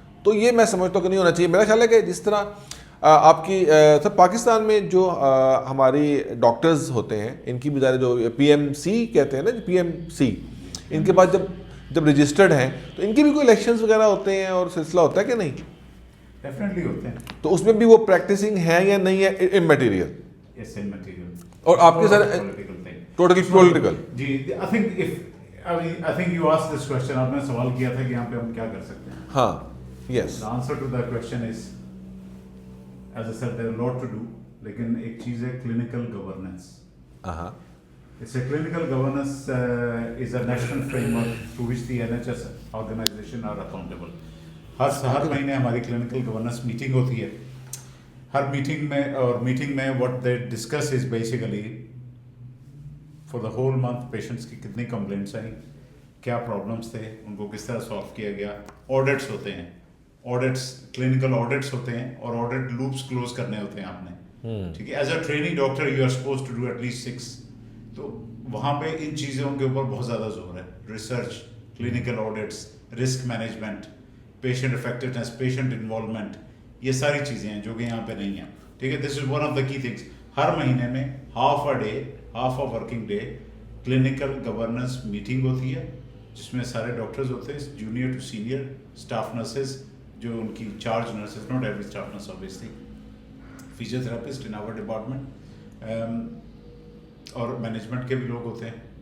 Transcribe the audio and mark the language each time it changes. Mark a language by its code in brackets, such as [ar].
[ur] تو یہ میں سمجھتا ہوں کہ نہیں ہونا چاہیے. میرا خیال ہے کہ جس طرح آپ کی سر پاکستان میں جو ہماری ڈاکٹرز ہوتے ہیں ان کی بھی جو پی ایم سی کہتے ہیں نا, پی ایم سی, ان کے بعد جب رجسٹرڈ ہیں تو ان کے بھی کوئی الیکشنز وغیرہ ہوتے ہیں اور سلسلہ ہوتا ہے کہ نہیں؟ ڈیفینیٹلی ہوتے ہیں. تو اس میں بھی وہ پریکٹسنگ ہے یا نہیں ہے اممیٹیریل؟ یس, اممیٹیریل. اور آپ کے سر totally political. جی, [en] I think you asked this question, [ur] آپ نے سوال کیا تھا کہ یہاں پہ ہم کیا کر سکتے ہیں. ہاں, یس. [en] The answer to that question is, as I said, there are a lot to do, [ur] لیکن ایک چیز ہے [en] clinical governance. It's a clinical governance is a national framework through which the NHS organization are accountable. [ur] ہر مہینے ہماری clinical governance meeting ہوتی ہے. [en] ہر meeting میں what they discuss is basically for the whole month patients کی کتنی complaints آئیں, کیا problems تھے, [ur] ان کو کس طرح solve کیا گیا. Audits ہوتے ہیں, clinical audits ہوتے ہیں, اور audit loops close کرنے ہوتے ہیں آپ نے. ٹھیک ہے, [en] as a training doctor you are supposed to do at least 6. [ur] تو وہاں پہ ان چیزوں کے اوپر بہت زیادہ زور ہے. Research, clinical audits, risk management, patient effectiveness, patient involvement, یہ ساری چیزیں ہیں جو کہ یہاں پہ نہیں ہیں. ٹھیک ہے, [en] This is one of the key things. [ur] ہر مہینے میں half a working day clinical governance meeting ہوتی ہے جس میں سارے ڈاکٹرز ہوتے ہیں, junior to senior, staff nurses جو ان کی charge nurses, [en] not every staff nurse obviously, [ur] physio therapist in our department, اور مینجمنٹ کے بھی لوگ ہوتے ہیں.